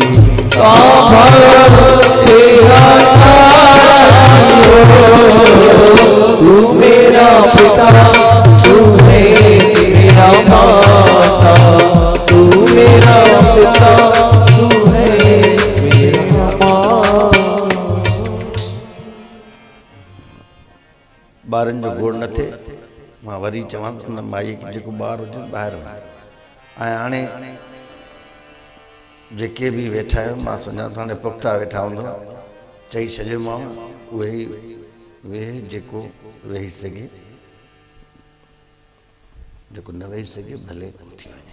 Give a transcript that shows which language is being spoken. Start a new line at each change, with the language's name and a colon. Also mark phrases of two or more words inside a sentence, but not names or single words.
Hindi: तू मेरा पिता, तू है मेरा माता। तू मेरा पिता, तू है मेरा माता।
Sindhi: ॿारनि जो गोड़ न थिए, मां वरी चवां थो न माई खे जेको ॿार हुजे ॿाहिरि वञे। ऐं हाणे जेके बि वेठा आहियो, मां सम्झां थो हाणे पुख़्ता वेठा हूंदव, चई छॾियोमांव उहे ई वेहे जेको वेही सघे, जेको न वेही सघे भले उथी वञे।